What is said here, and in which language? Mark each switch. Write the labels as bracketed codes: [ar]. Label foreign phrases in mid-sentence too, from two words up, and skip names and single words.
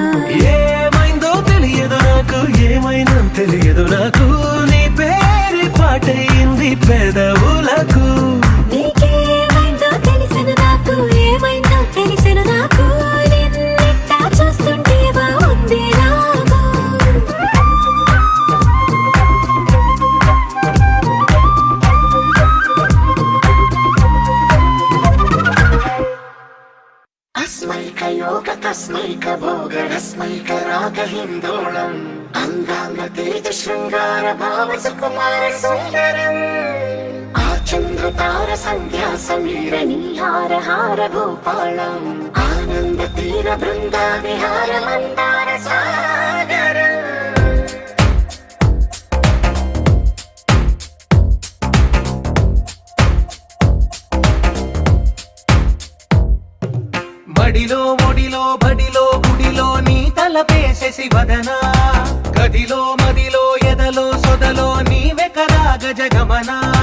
[te] ఏమైందో తెలియదు నాకు ఏమైందో తెలియదు నాకు నీ పేరు పాటయింది పెదవులకు నీకేమైందో తెలిసెను నాకు ఏమైందో తెలిసెను నాకు నిన్నిట్టా చూస్తుంటే బాగుంది నాకు [sa] अस्मैक योग तस्मैक भोग रस्मैक राग हिन्दोळम् अङ्गाङ्ग तेज शृङ्गार भाव सुकुमार सुन्दरम् చంద్రతార సంధ్యా సమీర నీహార హార భూపాళం ఆనంద తీర బృంద విహార మందార సాగరం [te] మడిలో ఒడిలో బడిలో గుడిలో నీ తలపేసేసి వదనా గదిలో మదిలో ఎదలో సొదలో నీవే కదా గజగమనా